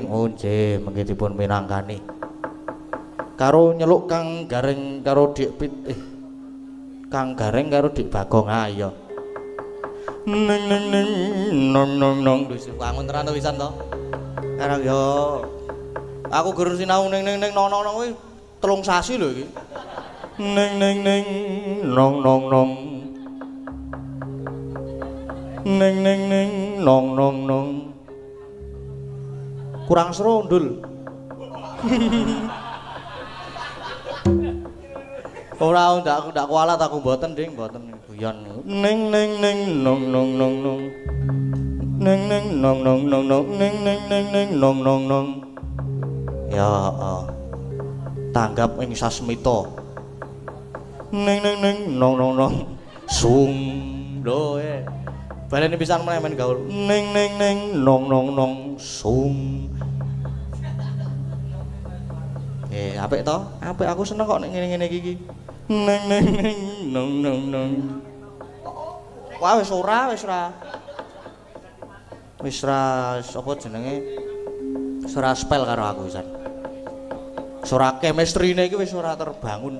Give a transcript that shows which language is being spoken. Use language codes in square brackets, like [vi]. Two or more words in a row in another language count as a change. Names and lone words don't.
[jv] Oh nggih, mengki dipun minangkani. Karo nyeluk Kang Gareng karo Dik Pit Kang Gareng karo Dik Bagong. Ah iya. Neng neng neng nong nong nong wis wangun tenan to wisan to. Karang yo aku gur sinau neng neng neng nong nong kuwi 3 sasi lho iki. Neng neng neng nong nong nong neng neng neng nong nong nong kurang serondul. Ora ndak kualat aku mboten ding mboten guyon. Neng neng neng nong nong nong nong neng neng nong nong nong nong neng neng neng neng nong nong nong ya tanggap ing sasmita. Neng neng neng nong nong nong sung lho baleni pisan meneh men gaul. Neng neng neng nong nong nong sung. Apik to? Apik aku seneng kok nek ngene-ngene iki. Neng neng neng nong nong nong. Wah wis ora. Wis ra sapa jenenge? Wis ora spell karo aku pisan. Wis ora chemistry-ne iki wis ora terbangun.